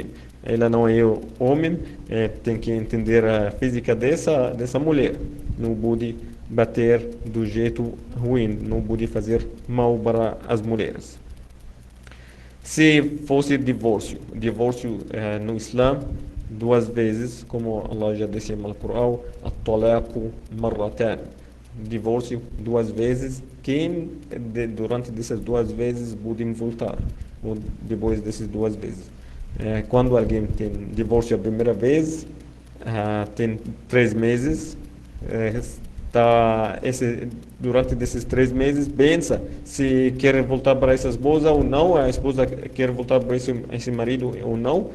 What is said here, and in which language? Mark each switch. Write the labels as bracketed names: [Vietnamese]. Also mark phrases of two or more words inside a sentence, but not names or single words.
[Portuguese] Ela não é homem, tem que entender a física dessa mulher. Não pode bater do jeito ruim, não pode fazer mal para as mulheres. Se fosse divórcio no Islã, 2 vezes, como Allah já disse no Corão, [Arabic] الطلاق مرتان, [Portuguese] divórcio 2 vezes. Quem durante essas 2 vezes pode voltar, ou depois dessas 2 vezes? Quando alguém tem divórcio a primeira vez, tem 3 meses, durante esses 3 meses, pensa se quer voltar para essa esposa ou não, a esposa quer voltar para esse marido ou não.